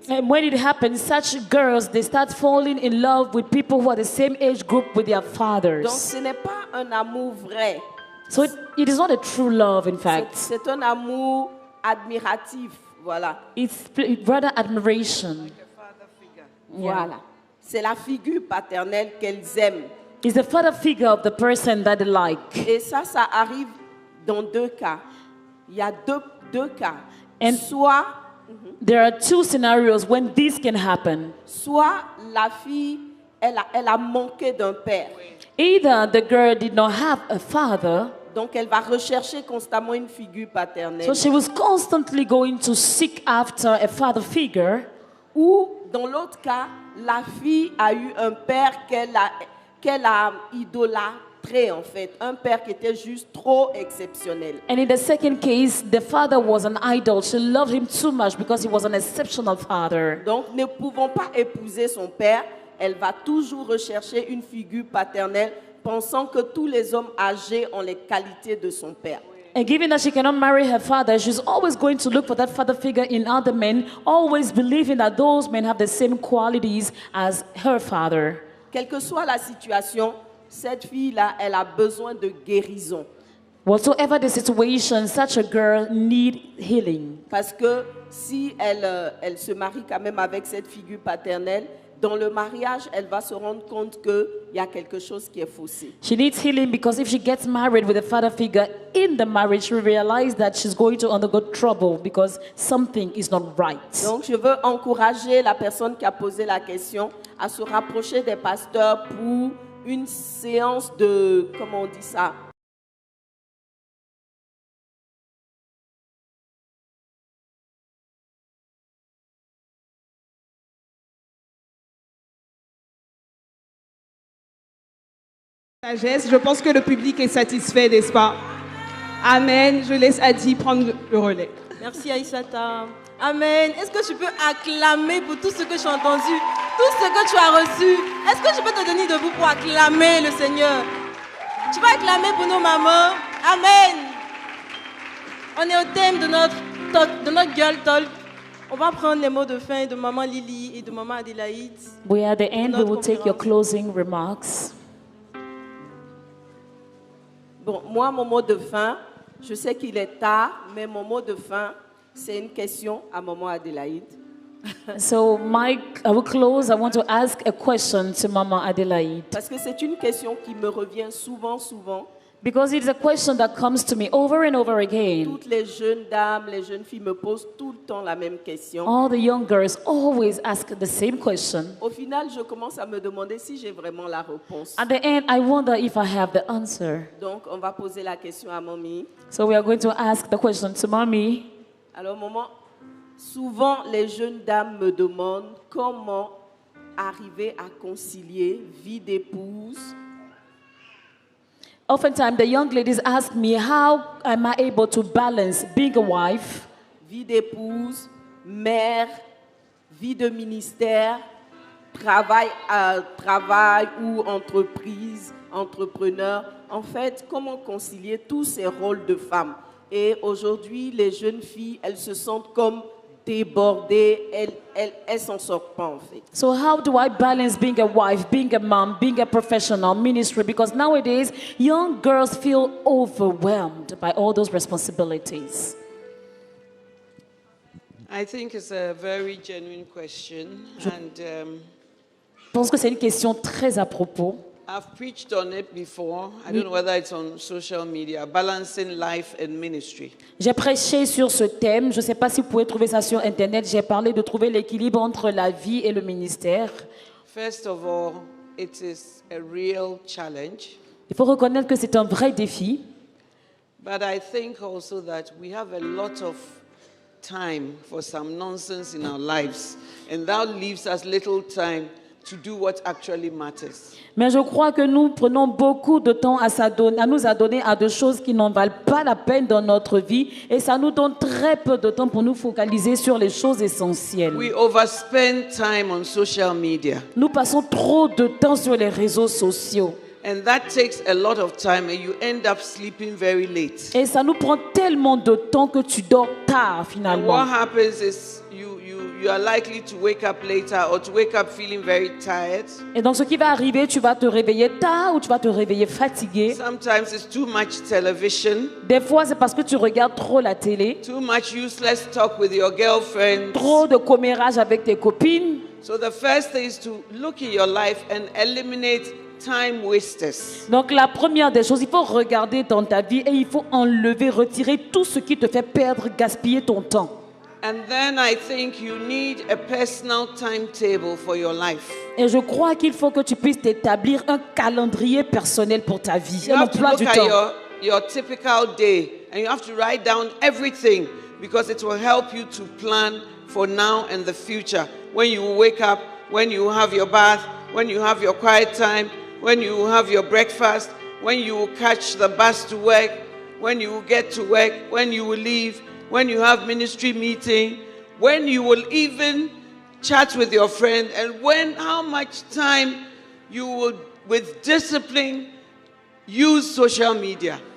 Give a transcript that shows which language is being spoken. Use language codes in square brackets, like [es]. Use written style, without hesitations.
[en] And when it happens, such girls, they start falling in love with people who are the same age group with their fathers. [fr] Donc ce n'est pas un amour vrai. [en] So it is not a true love, in fact. [fr] C'est un amour admiratif, voilà. [en] It's rather admiration. [fr] Voilà. C'est la figure paternelle qu'elles aiment. [en] It's the father figure of the person that they like. [fr] Et ça arrive dans deux cas. Il y a deux cas. [en] And [fr] soit [en] there are two scenarios when this can happen. [fr] Soit la fille, elle a manqué d'un père. [en] Either the girl did not have a father, [fr] donc elle va rechercher constamment une figure paternelle. [en] So she was constantly going to seek after a father figure. [fr] Ou dans l'autre cas, la fille a eu un père qu'elle a idolâtré, en fait, un père qui était juste trop exceptionnel. [en] And in the second case, the father was an idol. She loved him too much because he was an exceptional father. [fr] Donc, ne pouvant pas épouser son père, elle va toujours rechercher une figure paternelle, pensant que tous les hommes âgés ont les qualités de son père. [en] And given that she cannot marry her father, she's always going to look for that father figure in other men, always believing that those men have the same qualities as her father. [fr] Quelle que soit la situation, cette fille-là, elle a besoin de guérison. [en] Whatsoever the situation, such a girl needs healing. [fr] Parce que si elle se marie quand même avec cette figure paternelle, dans le mariage, elle va se rendre compte qu'il y a quelque chose qui est faussé. [en] She needs healing because if she gets married with a father figure in the marriage, she will realize that she's going to undergo trouble because something is not right. [fr] Donc, je veux encourager la personne qui a posé la question à se rapprocher des pasteurs pour une séance de, comment on dit ça? Sagesse, je pense que le public est satisfait, n'est-ce pas? Amen. Je laisse Adi prendre le relais. Merci Aïssata. Amen. Est-ce que tu peux acclamer pour tout ce que j'ai entendu, tout ce que tu as reçu? Est-ce que tu peux te tenir debout pour acclamer le Seigneur? Tu vas acclamer pour nos mamans. Amen. On est au thème de notre Girl Talk. On va prendre les mots de fin de maman Lily et de maman Adélaïde. [en] We are at the end. We will take your closing remarks. [fr] Bon, moi, mon mot de fin, je sais qu'il est tard, mais mon mot de fin, c'est une question à maman Adélaïde. [en] So, Mike, I will close. I want to ask a question to Mama Adelaide. [fr] Parce que c'est une question qui me revient souvent. [en] Because it's a question that comes to me over and over again. [fr] Toutes les jeunes dames, les jeunes filles me posent tout le temps la même question. [en] All the young girls always ask the same question. [fr] Au final, je commence à me demander si j'ai vraiment la réponse. [en] At the end, I wonder if I have the answer. [fr] Donc, on va poser la question à mamie. [en] So we are going to ask the question to Mommy. [fr] Alors, maman, souvent les jeunes dames me demandent comment arriver à concilier vie d'épouse. [en] Oftentimes, the young ladies ask me, how am I able to balance being a wife, [fr] vie d'épouse, mère, vie de ministère, travail ou entreprise, entrepreneur. En fait, comment concilier tous ces rôles de femme? Et aujourd'hui, les jeunes filles, elles se sentent comme débordées, elles s'en sortent pas en fait. [en] So how do I balance being a wife, being a mom, being a professional, ministry? Because nowadays, young girls feel overwhelmed by all those responsibilities. I think it's a very genuine question, and [fr] Je pense que c'est une question très à propos. [en] I've preached on it before. I don't know whether it's on social media, balancing life and ministry. [fr] J'ai prêché sur ce thème. Je ne sais pas si vous pouvez trouver ça sur Internet. J'ai parlé de trouver l'équilibre entre la vie et le ministère. [en] First of all, it is a real challenge. [fr] Il faut reconnaître que c'est un vrai défi. [en] But I think also that we have a lot of time for some nonsense in our lives, and that leaves us little time to do what actually matters. [fr] Mais je crois que nous prenons beaucoup de temps à nous adonner à des choses qui n'en valent pas la peine dans notre vie, et ça nous donne très peu de temps pour nous focaliser sur les choses essentielles. [en] We overspend time on social media. [fr] Nous passons trop de temps sur les réseaux sociaux. [en] And that takes a lot of time, and you end up sleeping very late. [fr] Et ça nous prend tellement de temps que tu dors tard [en] And [fr] finalement. [en] what happens is you are likely to wake up later or to wake up feeling very tired. [fr] Et donc ce qui va arriver, tu vas te réveiller tard ou tu vas te réveiller fatigué. [en] Sometimes it's too much television, [fr] Des fois, c'est parce que tu regardes trop la télé, [en] too much useless talk with your girlfriends. [fr] trop de commérage avec tes copines. [en] So the first thing is to look in your life and eliminate time wasters. [fr] Donc la première des choses, il faut regarder dans ta vie et il faut enlever, retirer tout ce qui te fait perdre, gaspiller ton temps. [en] And then I think you need a personal timetable for your life. [fr] Et je crois qu'il faut que tu puisses t'établir un calendrier personnel pour ta vie, [en] You [fr] un [en] have to [fr] emploi [en] look [fr] du [en] at [fr] temps. [en] your typical day, and you have to write down everything, because it will help you to plan for now and the future. When you wake up, when you have your bath, when you have your quiet time, when you have your breakfast, when you catch the bus to work, when you get to work, when you will leave, when you have ministry meeting, when you will even chat with your friend, and how much time you will, with discipline, use social media.